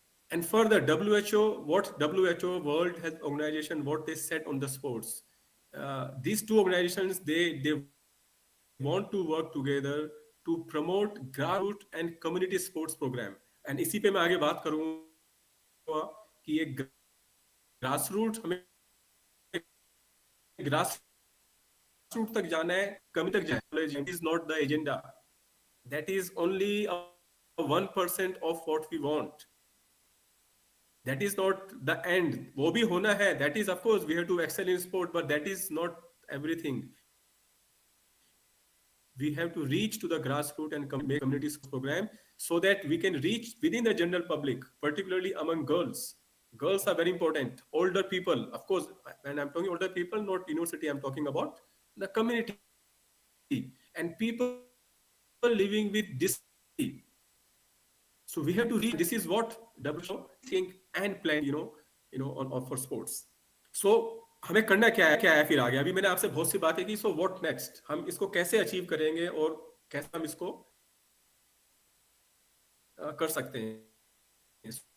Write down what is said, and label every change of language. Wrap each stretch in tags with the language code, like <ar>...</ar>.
<en>And further, WHO, World Health Organization, what they said on the sports. These two organizations, they want to work together to promote grassroots and community sports program.</en> <hi>And इसी पे मैं आगे बात करूँगा कि ये grassroots हमें grassroots तक जाना है, कमी तक जाना है.</hi> <en>It is not the agenda. That is only 1% of what we want. That is not the end.</en> <hi>वो भी होना है.</hi> <en>That is, of course, we have to excel in sport, but that is not everything. We have to reach to the grassroots and make community program so that we can reach within the general public, particularly among girls. Girls are very important. Older people, of course, when I'm talking older people, not university, I'm talking about the community and people living with disability. So we have to reach. This is what WHO think and plan, on for sports.</en> <hi>So हमें करना क्या है फिर आगे. अभी मैंने आपसे बहुत सी बातें की.</hi> <en>So what next?</en> <hi>हम इसको कैसे अचीव करेंगे और कैसे हम इसको कर सकते हैं.</hi>